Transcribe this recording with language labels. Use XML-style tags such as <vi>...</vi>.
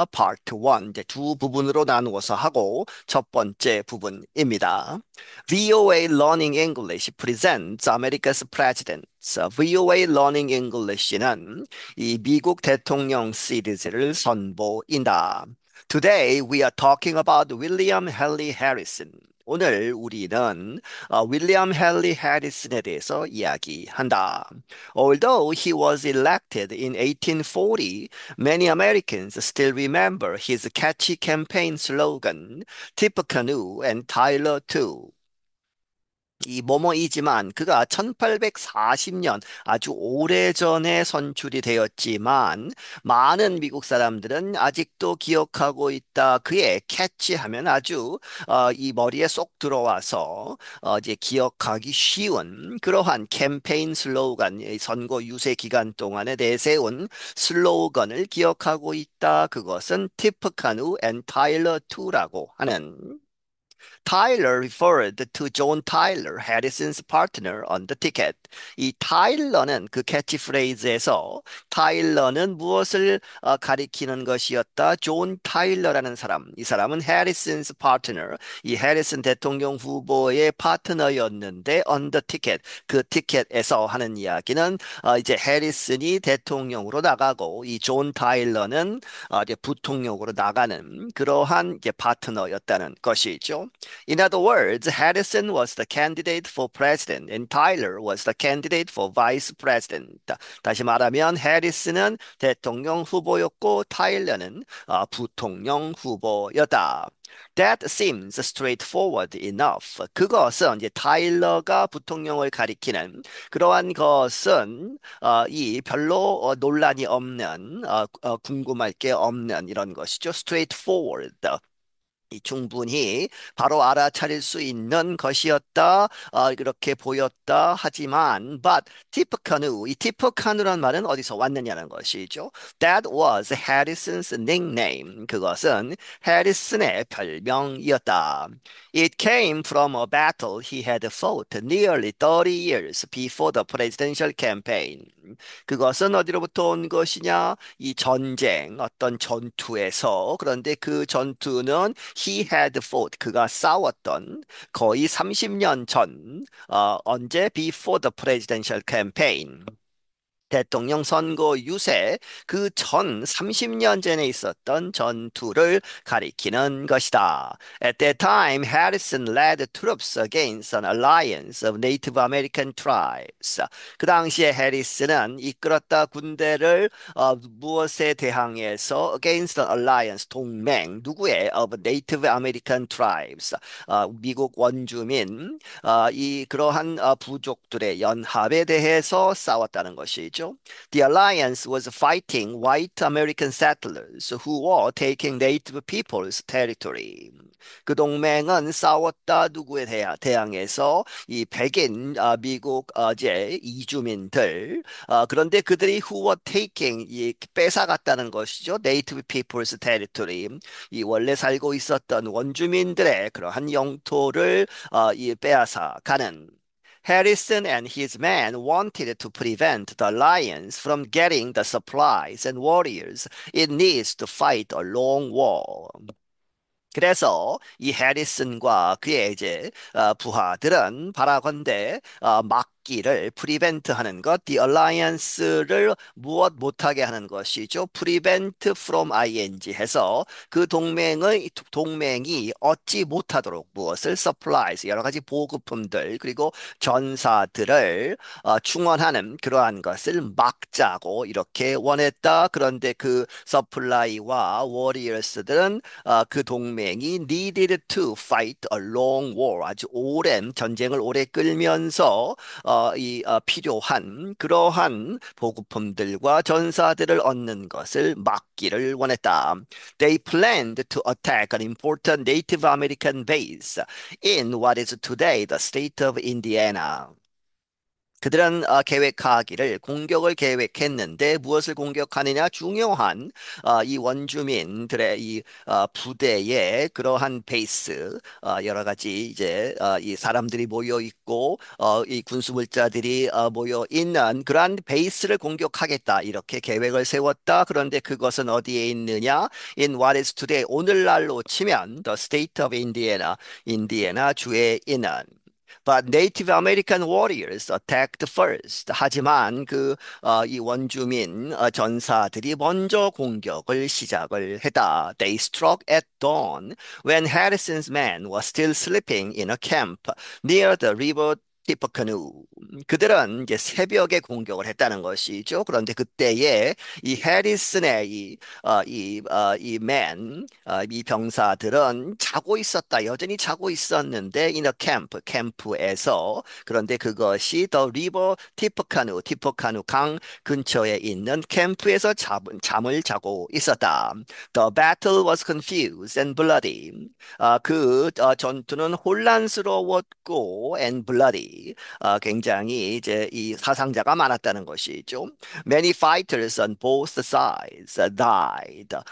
<ko>Part 1, 이제 두 부분으로 나누어서 하고 첫 번째 부분입니다.</ko> <en>VOA Learning English presents America's Presidents.</en> <ko>VOA Learning English는 이 미국 대통령 시리즈를 선보인다.</ko> <en>Today we are talking about William Henry Harrison.</en> <ko>오늘 우리는 윌리엄 헨리 해리슨에 대해서 이야기한다.</ko> <en>Although he was elected in 1840, many Americans still remember his catchy campaign slogan, Tippecanoe and Tyler too.</en> <ko>이 뭐뭐이지만 그가 1840년 아주 오래전에 선출이 되었지만 많은 미국 사람들은 아직도 기억하고 있다. 그의 캐치하면 아주 이 머리에 쏙 들어와서 이제 기억하기 쉬운 그러한 캠페인 슬로건, 이 선거 유세 기간 동안에 내세운 슬로건을 기억하고 있다. 그것은 티프카누 앤 타일러 2라고 하는</ko> <en>Tyler referred to John Tyler, Harrison's partner on the ticket.</en> <ko>이 타일러는 그 캐치프레이즈에서 타일러는 무엇을 가리키는 것이었다? 존 타일러라는 사람. 이 사람은</ko> <en>Harrison's partner.</en> <ko>이 해리슨 대통령 후보의 파트너였는데</ko> <en>on the ticket.</en> <ko>그 티켓에서 하는 이야기는 이제 해리슨이 대통령으로 나가고 이 존 타일러는 이제 부통령으로 나가는 그러한 이제 파트너였다는 것이죠.</ko> <en>In other words, Harrison was the candidate for president and Tyler was the candidate for vice president.</en> <ko>다시 말하면 해리슨은 대통령 후보였고 타일러는 부통령 후보였다.</ko> <en>That seems straightforward enough.</en> <ko>그것은 이제 타일러가 부통령을 가리키는 그러한 것은 이 별로 논란이 없는 궁금할 게 없는 이런 것이죠.</ko> <en>Straightforward.</en> <ko>이 충분히 바로 알아차릴 수 있는 것이었다. 이렇게 보였다. 하지만, but 티프카누, 이 티프카누란 말은 어디서 왔느냐는 것이죠.</ko> <en>That was Harrison's nickname.</en> <ko>그것은 해리슨의 별명이었다.</ko> <en>It came from a battle he had fought nearly 30 years before the presidential campaign.</en> <ko>그것은 어디로부터 온 것이냐? 이 전쟁, 어떤 전투에서. 그런데 그 전투는</ko> <en>he had fought,</en> <ko>그가 싸웠던 거의 30년 전, 언제?</ko> <en>Before the presidential campaign.</en> <ko>대통령 선거 유세 그 전 30년 전에 있었던 전투를 가리키는 것이다.</ko> <en>At that time, Harrison led troops against an alliance of Native American tribes.</en> <ko>그 당시에 해리슨은 이끌었다 군대를 무엇에 대항해서</ko> <en>against an alliance</en> <ko>동맹 누구의</ko> <en>of Native American tribes</en> <ko>미국 원주민 이 그러한 부족들의 연합에 대해서 싸웠다는 것이죠.</ko> <en>The alliance was fighting white American settlers who were taking native people's territory.</en> <ko>그 동맹은 싸웠다 누구에 대항해서 이 백인 미국 제 이주민들 그런데 그들이</ko> <en>who were taking</en> <ko>이 뺏어갔다는 것이죠.</ko> <en>Native people's territory.</en> <ko>이 원래 살고 있었던 원주민들의 그러한 영토를 이 빼앗아 가는</ko> <en>Harrison and his men wanted to prevent the alliance from getting the supplies and warriors it needs to fight a long war.</en> <ko>그래서 이 해리슨과 그의 이제 부하들은 바라건대 막기를 프리벤트하는 것, the alliance를 무엇 못하게 하는 것이죠.</ko> <en>prevent from ing</en> <ko>해서 그 동맹이 얻지 못하도록 무엇을 supplies 여러 가지 보급품들 그리고 전사들을 충원하는 그러한 것을 막자고 이렇게 원했다. 그런데 그 서플라이와 워리어스들은 그 동맹이</ko> <en>needed to fight a long war</en> <ko>아주 오랜 전쟁을 오래 끌면서 필요한 그러한 보급품들과 전사들을 얻는 것을 막기를 원했다.</ko> <en>They planned to attack an important Native American base in what is today the state of Indiana.</en> <ko>그들은 계획하기를 공격을 계획했는데 무엇을 공격하느냐? 중요한 이 원주민들의 이 부대의 그러한 베이스, 여러 가지 이제 이 사람들이 모여 있고 이 군수물자들이 모여 있는 그러한 베이스를 공격하겠다 이렇게 계획을 세웠다. 그런데 그것은 어디에 있느냐?</ko> <en>In what is today</en> <ko>오늘날로 치면</ko> <en>the state of Indiana,</en> <ko>인디애나 주에 있는</ko> <en>But Native American warriors attacked first.</en> <ko>하지만 이 원주민 전사들이 먼저 공격을 시작을 했다.</ko> <en>They struck at dawn when Harrison's men were still sleeping in a camp near the river</en> <ko>티퍼카누. 그들은 이제 새벽에 공격을 했다는 것이죠. 그런데 그때에 이 해리슨의 이 맨, 이 병사들은 자고 있었다. 여전히 자고 있었는데</ko> <en>in a camp,</en> <ko>캠프에서 그런데 그것이</ko> <en>the river</en> <ko>티퍼카누, 티퍼카누 강 근처에 있는 캠프에서 잠을 자고 있었다.</ko> <en>The battle was confused and bloody.</en> <ko>전투는 혼란스러웠고</ko> <en>and bloody.</en> <ko>굉장히 이제 이 사상자가 많았다는 것이죠.</ko> <en>Many fighters on both sides died.</en>